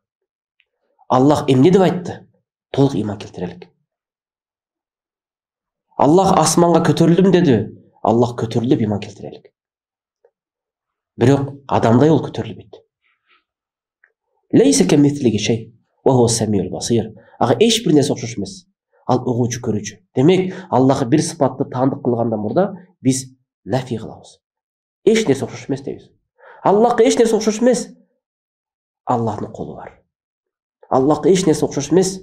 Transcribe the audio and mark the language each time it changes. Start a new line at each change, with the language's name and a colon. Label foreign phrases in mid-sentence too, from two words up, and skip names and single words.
Kyrgyz: Аллах эмне деп айтты? Толук иман келтирелик. Аллах асманга көтөрүлдүм деди. Аллах көтөрүлдү деп иман келтирелик. Бирок адамдай ол көтөрүлбөйт.
Arabic: ليس كمثله شيء وهو السميع البصير.
Kyrgyz: Ага эч бир нерсе окшош эмес. Ал угуучу, көрүүчү. Демек, Аллахка бир сыпатты таандык кылгандан мурда биз нафи кылабыз. Эч нерсе окшош эмес дейбиз. Аллахка эч нерсе окшош эмес. Аллахтын колу бар. Аллахка эч нерсе окшош эмес.